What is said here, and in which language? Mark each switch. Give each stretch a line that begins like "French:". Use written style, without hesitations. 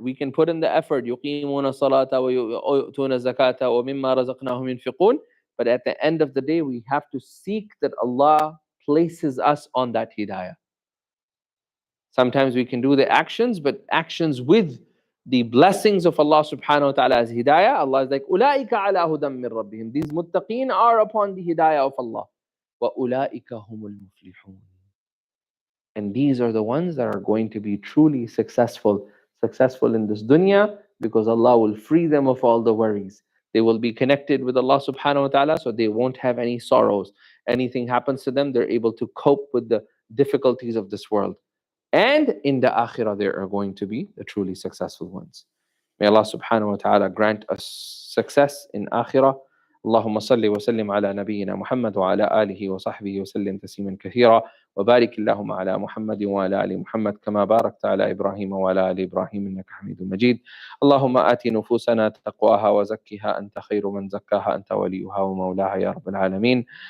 English: We can put in the effort.
Arabic: يُقِيمُونَ الصَّلَاةَ وَيُؤْتُونَ الزَّكَاةَ وَمِمَّا رَزَقْنَاهُمْ يُنْفِقُونَ.
English: But at the end of the day, we have to seek that Allah places us on that hidayah. Sometimes we can do the actions, but actions with the blessings of Allah subhanahu wa ta'ala as hidayah. Allah is like,
Arabic: أُولَٰئِكَ عَلَىٰ هُدًى مِّن رَبِّهِمْ.
English: These muttaqeen are upon the hidayah of Allah.
Arabic: وَأُولَٰئِكَ هُمُ الْمُفْلِحُونَ.
English: And these are the ones that are going to be truly successful in this dunya, because Allah will free them of all the worries. They will be connected with Allah subhanahu wa ta'ala, so they won't have any sorrows. Anything happens to them, they're able to cope with the difficulties of this world. And in the akhirah, they are going to be the truly successful ones. May Allah subhanahu wa ta'ala grant us success in akhirah.
Arabic: اللهم صل وسلم على نبينا محمد وعلى آله وصحبه وسلم تسليما كثيرا وبارك اللهم على محمد وعلى آل محمد كما باركت على إبراهيم وعلى آل إبراهيم إنك حميد مجيد. اللهم آت نفوسنا تقواها وزكها أنت خير من زكاها أنت وليها ومولاها يا رب العالمين.